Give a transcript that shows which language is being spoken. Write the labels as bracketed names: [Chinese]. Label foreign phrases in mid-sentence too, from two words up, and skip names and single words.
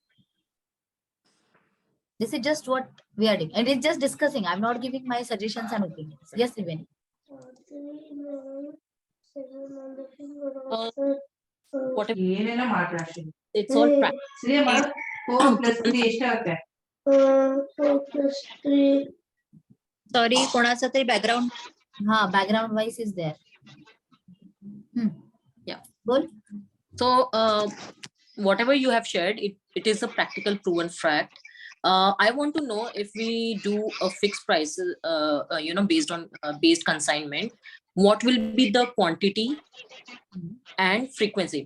[English] This is just what we are doing. And it's just discussing. I'm not giving my suggestions and opinions. Yes, Triveni. It's all practice. 4 plus 3 [Kannada] ಎಷ್ಟು ಆಗುತ್ತೆ? [English] 4 plus 3. Sorry, [Marathi] कोणाचा तरी background. [English] Ha, background voice is there. Bol. So whatever you have shared, it is a practical proven fact. I want to know if we do a fixed price, based on based consignment, what will be the quantity and frequency?